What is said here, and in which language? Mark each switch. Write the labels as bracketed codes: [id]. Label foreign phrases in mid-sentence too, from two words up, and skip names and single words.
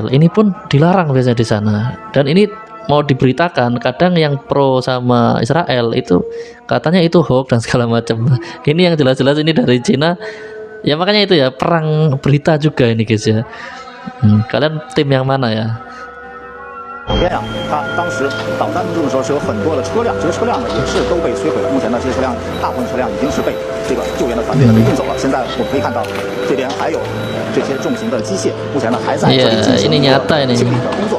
[id] Ini pun dilarang biasanya di sana. Dan ini mau diberitakan, kadang yang pro sama Israel itu katanya itu hoax dan segala macam. Ini yang jelas-jelas ini dari Cina. Ya makanya itu ya, perang berita juga ini guys ya. Kalian tim yang mana ya? [zh] 它当时导弹入的时候是有很多的车辆，这些车辆呢也是都被摧毁了。目前呢，这些车辆大部分车辆已经是被这个救援的团队呢给运走了。现在我们可以看到，这边还有这些重型的机械，目前呢还在这里进行一个清理的工作。